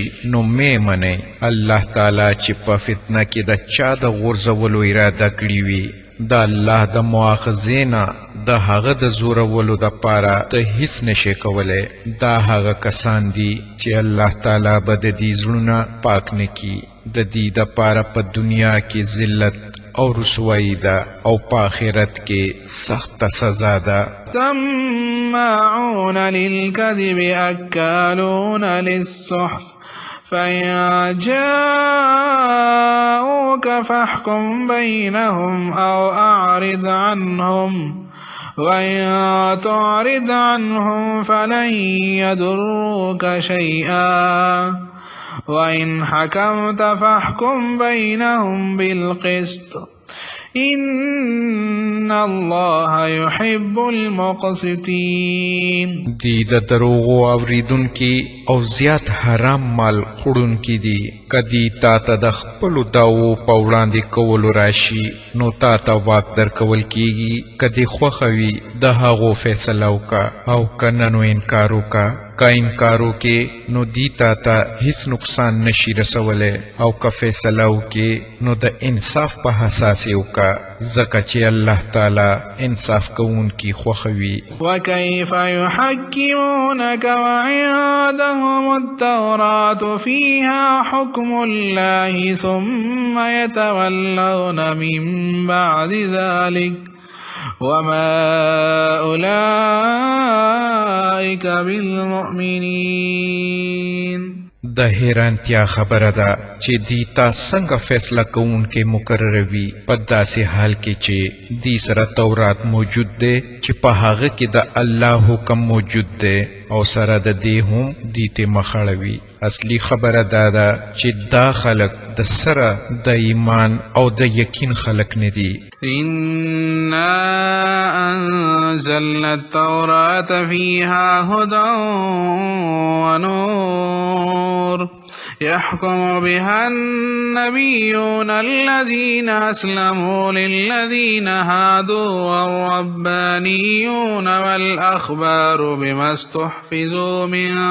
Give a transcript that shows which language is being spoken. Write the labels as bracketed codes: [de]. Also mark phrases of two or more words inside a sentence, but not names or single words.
[ps] نو مې منئ الله تعالی چې په فتنه کې د چا د غورځولو اراده کړې وي د الله د مؤاخذې نه د هغه د زورولو دپاره ته هیڅ نشې کولی دا هغه کسان دي چې الله تعالی به د دې زړونه پاک نه کي د دې دپاره په دنیا کې ذلت او رسوایی ده او په آخرت کې سخت سزا ده [ar] سماعون للكذب أكالون للسحت فإن جاءوك فاحكم بينهم أو أعرض عنهم وإن تعرض عنهم فلن يضروك شيئا وإن حكمت فاحكم بينهم بالقسط إن الله يحب المقسطين [ps] دی د دروغو اوریدونکي او زیات حرام مال خوړونکي دي کدی تا ته د خپلو دعوو په وړاندې کولو راشي نو تا ته واک درکول کیږي کدی خوښه وي د هغو فیصله وکا او کنه نو انکار وکا که انکار وکې نو دی تا ته هیڅ نقصان نشي رسولی او که فیصله وکې نو د انصاف په اساس یې وکا ځکه چې الله تعالی انصاف کوونکي خوښوي. [ar] وكيف يحكمونك وعندهم التوراة فيها حكم الله ثم يتولون من بعد ذلك وما أولئك بالمؤمنين. [ps] د حیرانتیا خبره ده چې دی تا څنګه فیصله کوونکې مقرروي په داسې حال کې چې دی سره تورات موجود دی چې په هغه کې د الله حکم موجود دی او سره د دې هم دی ته مخاړوي. اصلي خبره دا ده چې دا خلق د سره د ایمان او د یقین خلق نه دي. [ar] إنا أنزلنا التوراة فيها هدى ونور يحكم بها النبيون الذين أسلموا للذين هادوا والربانيون والأحبار بما استحفظوا من